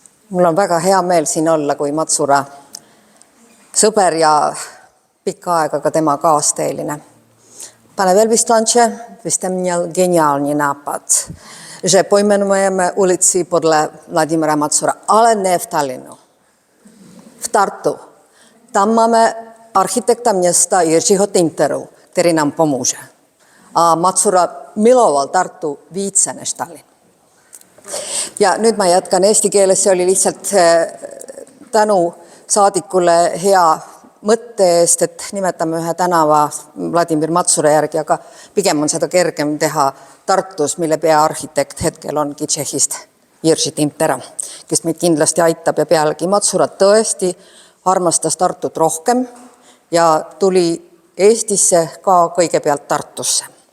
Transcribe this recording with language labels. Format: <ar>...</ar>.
<et>Mul on väga hea meel siin olla kui Matsura sõber ja pikka aega ka tema kaasteeline.</et> <cs>Pane velvyslanče, vy jste měl geniální nápad, že pojmenujeme ulici podle Vladimira Matsura, ale ne v Tallinnu, v Tartu. Tam máme architekta města Jiřího Tinteru, který nám pomůže. A Matsura miloval Tartu více než Tallinn.</cs> <et>Ja nüüd ma jätkan eesti keeles, see oli lihtsalt tänu saadikule hea mõtte eest, et nimetame ühe tänava Vladimir Matsura järgi, aga pigem on seda kergem teha Tartus, mille peaarhitekt hetkel ongi Tšehhist Jiří Tinter, kes meid kindlasti aitab ja pealegi Matsura tõesti armastas Tartut rohkem ja tuli Eestisse ka kõigepealt Tartusse.</et>